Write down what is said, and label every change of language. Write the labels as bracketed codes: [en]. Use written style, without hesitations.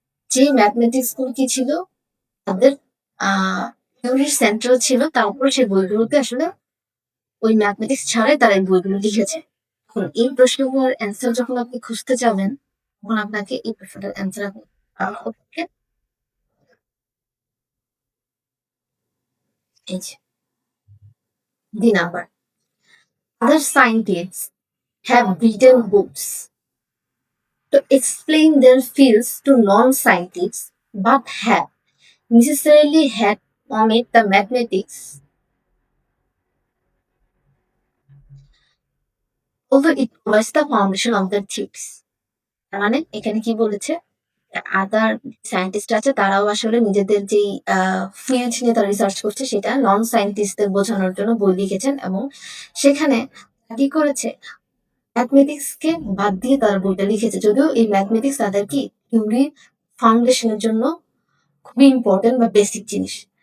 [bn] যে ম্যাথমেটিক্স গুলো কি ছিল, তাদের থিওরির সেন্ট্রাল ছিল, তারপর সেই বইগুলোতে আসলে ওই ম্যাথমেটিক্স ছাড়াই তারা এই বইগুলো লিখেছে। এখন এই প্রশ্নগুলোর অ্যান্সার যখন আপনি খুঁজতে যাবেন, তখন আপনাকে এই প্রশ্নটার অ্যান্সার হচ্ছে এই যে D number. [en] Other scientists have written books to explain their fields to non-scientists, but have necessarily had omit the mathematics, although it was the foundation of their theories. [bn] তার মানে এখানে কি বলেছে, আদার সায়েন্টিস্ট আছে তারাও আসলে নিজেদের যেই ফিল্ড নিয়ে তারা রিসার্চ করছে সেটা নন সায়েন্টিস্টদের বোঝানোর জন্য বই লিখেছেন, এবং সেখানে কি করেছে ম্যাথমেটিক্স কে বাদ দিয়ে তারা বইটা লিখেছে, যদিও এই ম্যাথমেটিক্স তাদের কি থিওরি ফাউন্ডেশনের জন্য খুবই ইম্পর্টেন্ট বা বেসিক জিনিস।